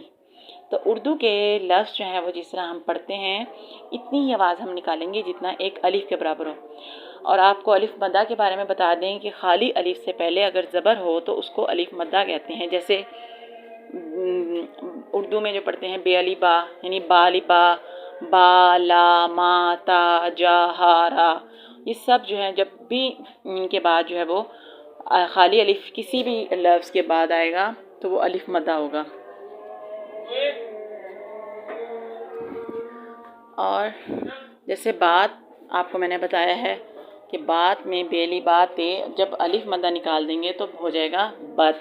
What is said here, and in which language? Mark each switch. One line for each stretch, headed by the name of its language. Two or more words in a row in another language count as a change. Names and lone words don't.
Urdu: تو اردو کے لفظ جو ہیں وہ جس طرح ہم پڑھتے ہیں اتنی ہی آواز ہم نکالیں گے جتنا ایک الف کے برابر ہو۔ اور آپ کو الف مدہ کے بارے میں بتا دیں کہ خالی الف سے پہلے اگر زبر ہو تو اس کو الف مدہ کہتے ہیں۔ جیسے اردو میں جو پڑھتے ہیں بے الف با، یعنی با الف با، با لا ما تا جا ہا را، یہ سب جو ہیں جب بھی ان کے بعد جو ہے وہ خالی الف کسی بھی لفظ کے بعد آئے گا تو وہ الف مدہ ہوگا۔ اور جیسے بات آپ کو میں نے بتایا ہے کہ بات میں بے الف با تے، جب الف مدہ نکال دیں گے تو ہو جائے گا بت۔